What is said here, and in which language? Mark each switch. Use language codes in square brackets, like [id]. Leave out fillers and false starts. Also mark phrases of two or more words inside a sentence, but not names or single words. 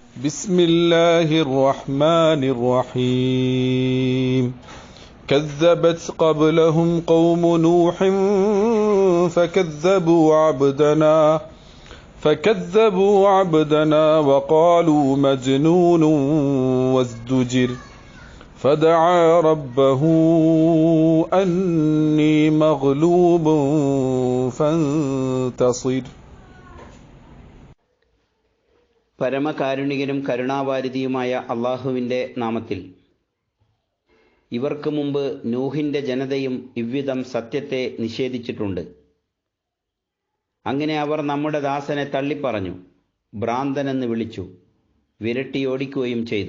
[ar] بسم الله الرحمن الرحيم كذبت قبلهم قوم نوح فكذبوا عبدنا وقالوا مجنون وازدجر فدعا ربه أني مغلوب فانتصر. [ml] പരമകാരുണികനും കരുണാവാരിധിയുമായ അള്ളാഹുവിൻ്റെ നാമത്തിൽ. ഇവർക്ക് മുമ്പ് നൂഹിൻ്റെ ജനതയും ഇவ்விധം സത്യത്തെ നിഷേധിച്ചിട്ടുണ്ട്. അങ്ങനെ അവർ നമ്മുടെ ദാസനെ തള്ളിപ്പറഞ്ഞു, ഭ്രാന്തനെന്ന് വിളിച്ചു, വിരട്ടിയോടിക്കുകയും ചെയ്തു.